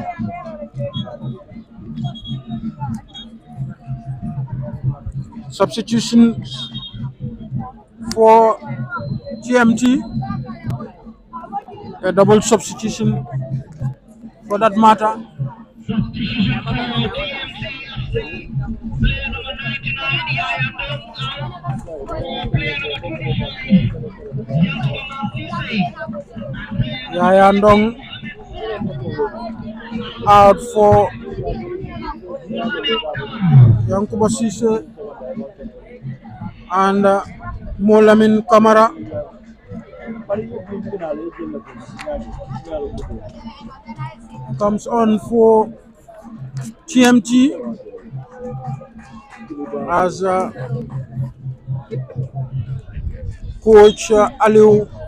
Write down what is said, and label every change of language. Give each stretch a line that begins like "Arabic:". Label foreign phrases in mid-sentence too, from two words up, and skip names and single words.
English: Substitutions for TMT, a double substitution for that matter. Substitution for TMC. Player number 99, Yaya Dong, out. For player number 25, Yankuba Sise. Yaya Ndong out for Yankuba Sise and Molamin Kamara. Comes on for TMT as coach Aliou